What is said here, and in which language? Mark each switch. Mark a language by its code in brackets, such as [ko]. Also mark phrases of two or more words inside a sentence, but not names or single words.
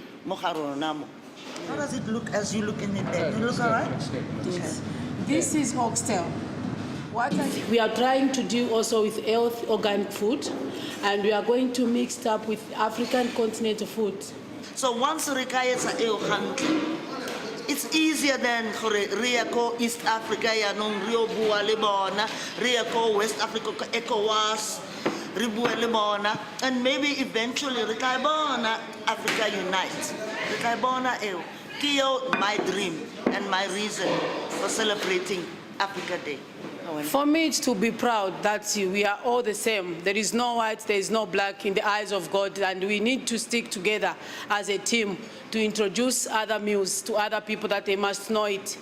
[st] Moharonamo. [en] How does it look as you look in it? Does it look all right? Yes. This is oxtail. What we are trying to do also with health organic food, and we are going to mix it up with African continental food. So once [st] re ka etsa eo hantle, [en] it's easier than [st] re go East Africa yaanong re o bua le bona, re go West Africa ko ECOWAS, re bua le bona, [en] and maybe eventually [st] re tla bona [en] Africa unite. [st] Re tla bona eo. [en] Ke my dream and my reason for celebrating Africa Day. For me, it's to be proud that we are all the same. There is no white, there is no black in the eyes of God, and we need to stick together as a team to introduce other meals to other people that they must know it.